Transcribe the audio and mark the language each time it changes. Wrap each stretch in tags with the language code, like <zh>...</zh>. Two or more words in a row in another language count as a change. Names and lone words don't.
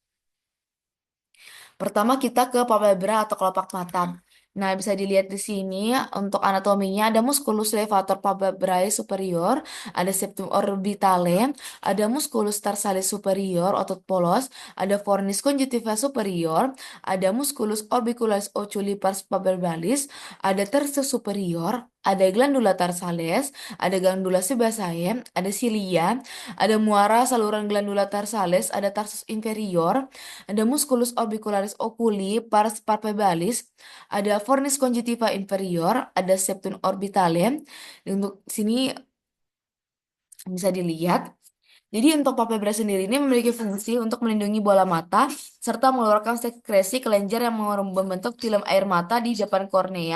<id>Pertama kita ke palpebra atau kelopak mata. Nah, bisa dilihat di sini untuk anatominya ada</id> <la>musculus levator palpebrae superior,</la> <id>ada</id> <la>septum orbitale,</la> <id>ada</id> <la>musculus tarsalis superior</la> <id>otot polos, ada</id> <la>fornis conjunctiva superior,</la> <id>ada</id> <la>musculus orbicularis oculi pars palpebralis,</la> <id>ada</id> <la>tersus superior,</la> <id>ada</id> <la>glandula tarsales,</la> <id>ada</id> <la>glandula sebaceae,</la> <id>ada cilia, ada muara saluran</id> <la>glandula tarsales,</la> <id>ada</id> <la>tarsus inferior,</la> <id>ada</id> <la>musculus orbicularis oculi pars palpebralis,</la> <id>ada</id> <la>fornis conjunctiva inferior,</la> <id>ada</id> <la>septum orbitale.</la> <id>Untuk sini bisa dilihat. Jadi untuk palpebra sendiri ini memiliki fungsi untuk melindungi bola mata serta mengeluarkan sekresi kelenjar yang membentuk film air mata di depan kornea.</id>